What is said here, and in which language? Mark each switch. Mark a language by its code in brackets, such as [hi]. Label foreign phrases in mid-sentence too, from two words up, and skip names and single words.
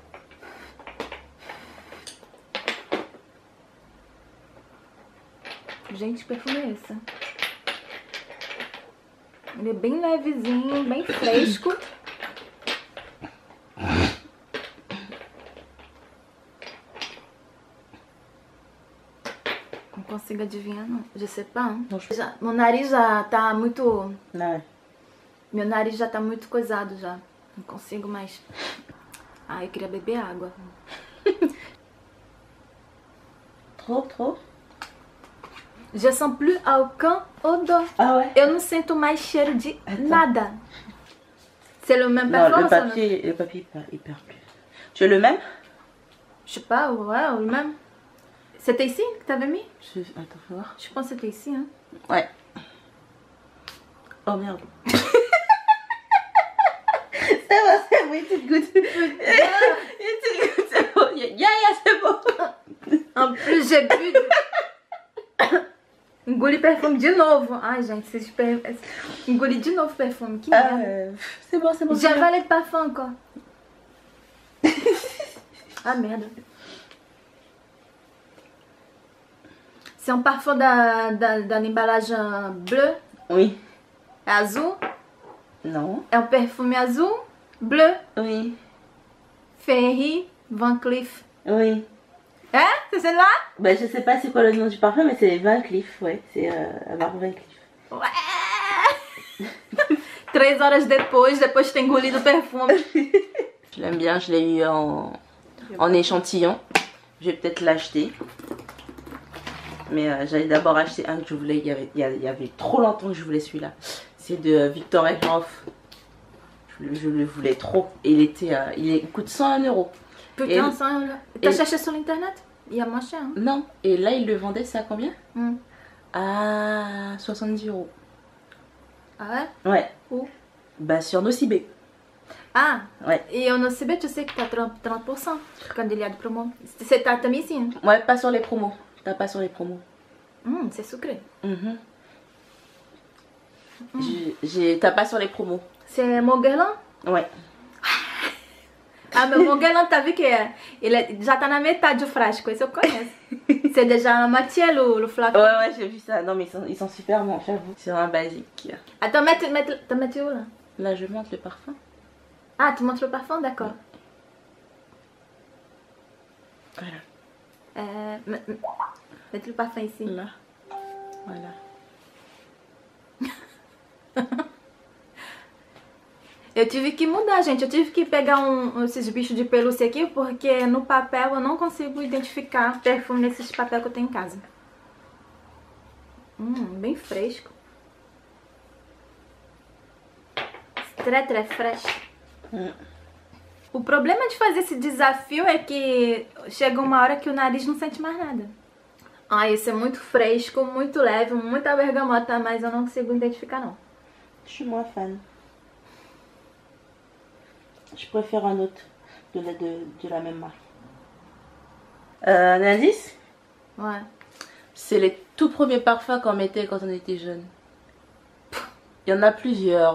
[pt] Gente, que perfume é esse? Ele é bem levezinho, bem fresco. Não consigo adivinhar, não. [fr] Je sais pas. [pt] Meu nariz já tá muito... Não. Meu nariz já tá muito coisado já. Não consigo mais. Ah, eu queria beber água. [fr] Trop. Je sens plus aucun odor. Ah ouais? [pt] Eu não sinto mais cheiro de nada. [fr] C'est le même parfum? Non, le papier il perd plus. Tu veux le même? Je sais pas, ouais, le même. C'était ici que t'avais mis? Attends, faut voir. Je pense que c'était ici, hein. Ouais. Oh merde. C'est bon, une petite goutte. Une petite goutte, c'est bon. C'est bon. En plus, j'ai bu... [pt] Engoli perfume de novo. Ai, gente, engoli de novo perfume. Que merda. [fr] C'est bon. J'ai avalé le parfum encore. Ah, merde. C'est un parfum [pt] da embalagem [fr] bleu. Oui. [pt] É azul. [fr] Non. [pt] É um perfume azul, [fr] bleu. Oui. Ferry Van Cleef. Oui. Hein? C'est celle-là? Bah, je sais pas c'est quoi le nom du parfum, mais c'est Van Cleef, ouais. C'est marque Van Cleef. Ouais! [pt] 3 horas depois de ter engolido o perfume. [fr] Je l'aime bien, je l'ai eu en échantillon. Je vais peut-être l'acheter. Mais j'allais d'abord acheter un que je voulais, il y avait trop longtemps que je voulais celui-là. C'est de Viktor Ekhoff. Je le voulais trop. Et il coûte 101 €. Putain, 100 €. T'as cherché sur l'internet? Il y a moins cher, hein? Non, et là il le vendait, c'est à combien? À 70 €. Ah ouais? Ouais. Où? Bah sur Nocibé. Ah, ouais. Et au Nocibé, tu sais que t'as 30% quand il y a de promo. [pt] C'est ta também sim? [fr] Ouais, pas sur les promos. T'as pas sur les promos. C'est sucré. T'as pas sur les promos. C'est mon Guerlain? Ouais. [pt] Ah, meu Mon Guerlain, [fr] t'as vu que [pt] ele já tá na metade do frasco, esse eu conheço. [fr] C'est déjà la moitié le flacon. Ouais, j'ai vu ça. Non, mais ils sont super bons, j'avoue. C'est un basique. Attends, t'as mis où là? Là, je montre le parfum. Ah, tu montres le parfum? D'accord. Voilà. Mets le parfum ici. Là. Voilà. [pt] Eu tive que mudar, gente. Eu tive que pegar esses bichos de pelúcia aqui, porque no papel eu não consigo identificar perfume nesses papéis que eu tenho em casa. Bem fresco. [fr] Très fresh. [pt] O problema de fazer esse desafio é que chega uma hora que o nariz não sente mais nada. Ah, esse é muito fresco, muito leve, muita bergamota, mas eu não consigo identificar não. [fr] Je suis moins fan. Je préfère un autre de la même marque. Un indice? Ouais. C'est les tout premiers parfums qu'on mettait quand on était jeune. Il y en a plusieurs.